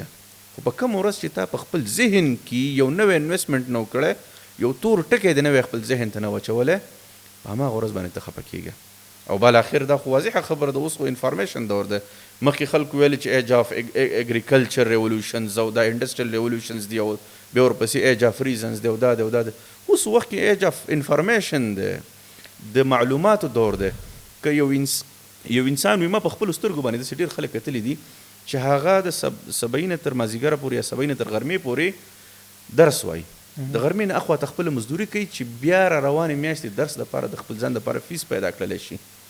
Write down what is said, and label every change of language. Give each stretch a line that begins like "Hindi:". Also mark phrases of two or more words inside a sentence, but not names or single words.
Pashto: خو په کومه ورځ چې تا په خپل ذهن کې یو نوی انویسټمنټ نو کړی، یو تور ټکی د نوی خپل ذهن ته نه واچولی، په هماغه ورځ باندې ته خفه کېږه. او بالاخر دا خو واضحه خبره ده، اوس خو انفارمیشن دور ده. مخکې خلکو ویل چې
English: age of agriculture revolutions
Pashto: او دا
English: industrial revolutions
Pashto: دي او بیا ورپسې
English: age of reasons
Pashto: دی او دا دی او دا دی. اوس وخت کې
English: age of information
Pashto: دی، د معلوماتو دور دی. که یو انسان وي، ما په خپلو سترګو باندې داسې ډېر خلک کتلي دي چې هغه د سبعي نه تر مازدیګره پورې یا سبعي نه تر غرمې پورې درس وایي، د غرمې نه اخوا ته خپله مزدوري کوي چې بیا را روانې میاشتې درس دپاره د خپل ځان دپاره فیس پیدا کړلی شي.